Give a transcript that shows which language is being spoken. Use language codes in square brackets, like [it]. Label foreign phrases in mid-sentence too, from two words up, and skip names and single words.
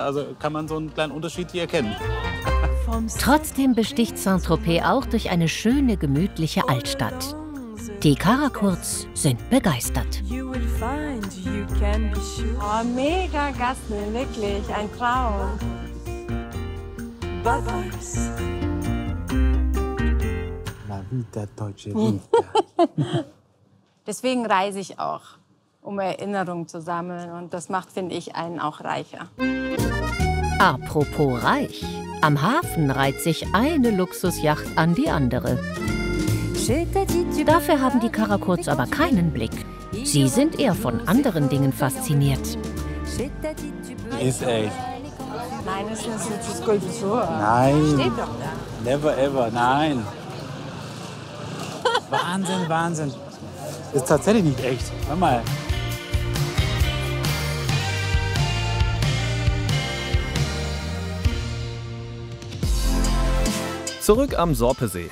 [de] Also kann man so einen kleinen Unterschied hier erkennen. Trotzdem besticht Saint-Tropez auch durch eine schöne, gemütliche Altstadt. Die Karakurz sind begeistert. Oh, mega Gassen, wirklich, ein Traum. [it] La vita, [de] deutsche Vita. Deswegen reise ich auch, um Erinnerungen zu sammeln. Und das macht, finde ich, einen auch reicher. Apropos reich. Am Hafen reiht sich eine Luxusjacht an die andere. Dafür haben die Karakurz aber keinen Blick. Sie sind eher von anderen Dingen fasziniert. Ist echt. Nein, das ist eine Skulptur. Nein. Steht doch da. [en] Never ever, [de] nein. Wahnsinn, Wahnsinn. Ist tatsächlich nicht echt. Hör mal. Zurück am Sorpesee.